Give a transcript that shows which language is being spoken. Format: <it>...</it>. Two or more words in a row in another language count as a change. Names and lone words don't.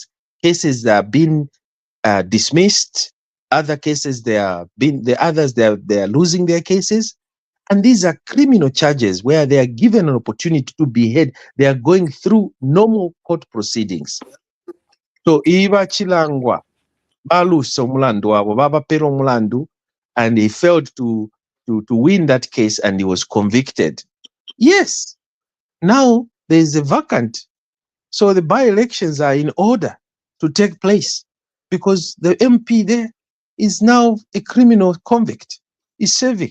<en>Cases that are being dismissed. Other cases they are losing their cases. And these are criminal charges where they are given an opportunity to be heard. They are going through normal court proceedings.</en> <bem>So Iva Chilangwa, balusa omulandu wabo, babapera omulandu,</bem> <en>and he failed to win that case, and he was convicted. Yes, now there is a vacant. So the by-elections are in order to take place, because the MP there is now a criminal convict, is serving.</en>